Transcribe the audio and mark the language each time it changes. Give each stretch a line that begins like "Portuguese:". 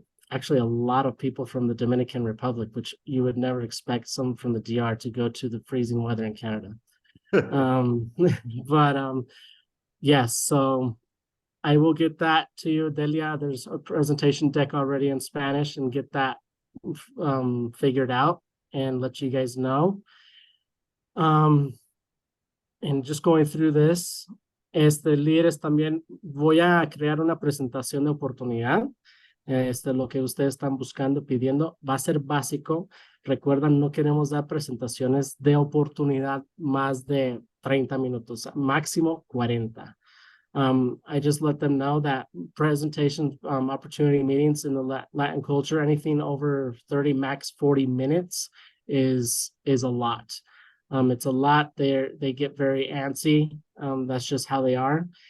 English: Actually, a lot of people from the Dominican Republic, which you would never expect some from the DR to go to the freezing weather in Canada. But yes, so I will get that to you, Delia. There's a presentation deck already in Spanish, and get that figured out and let you guys know. And just going through this,
Spanish: líderes, también voy a crear una presentación de oportunidad. Lo que ustedes están buscando, pidiendo, va a ser básico. Recuerdan, no queremos dar presentaciones de oportunidad más de 30 minutos, máximo 40.
English: I just let them know that presentation opportunity meetings in the Latin culture, anything over 30, max 40 minutes is a lot. It's a lot. They get very antsy. That's just how they are.